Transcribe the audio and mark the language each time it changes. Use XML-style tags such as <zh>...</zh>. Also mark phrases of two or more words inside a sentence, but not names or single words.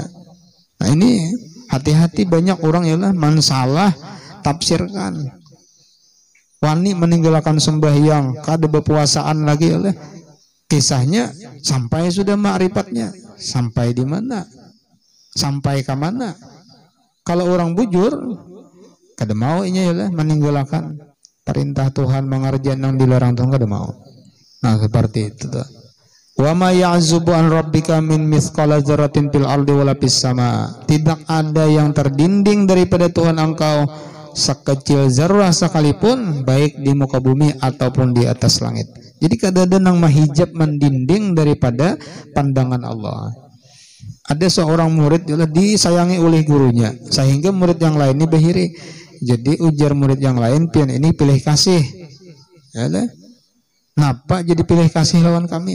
<id>Nah, ini hati-hati banyak orang ya lah mansalah tafsirkan.</id> <bjn>Wani meninggalkan sembahyang, kada berpuasaan lagi ya lah.</bjn> <id>Kisahnya sampai sudah ma'rifatnya, sampai di mana? Sampai ke mana? Kalau orang bujur kada mau inya ya meninggalkan perintah Tuhan, mengerjakan yang dilarang Tuhan, kada mau. Nah, seperti itu tuh.</id> <ar>وما يعزب عن ربك من مثقال ذرة في الأرض ولا في السماء.</ar> <id>Tidak ada yang terdinding daripada Tuhan engkau sekecil zarrah sekalipun, baik di muka bumi ataupun di atas langit.</id> <bjn>Jadi kada ada nang mahijab mendinding daripada pandangan Allah.</bjn> <id>Ada seorang murid disayangi oleh gurunya, sehingga murid yang lain ini bahiri. Jadi ujar murid yang lain, pian ini pilih kasih.</id> <bjn>Ya, napa jadi pilih kasih lawan kami?</bjn>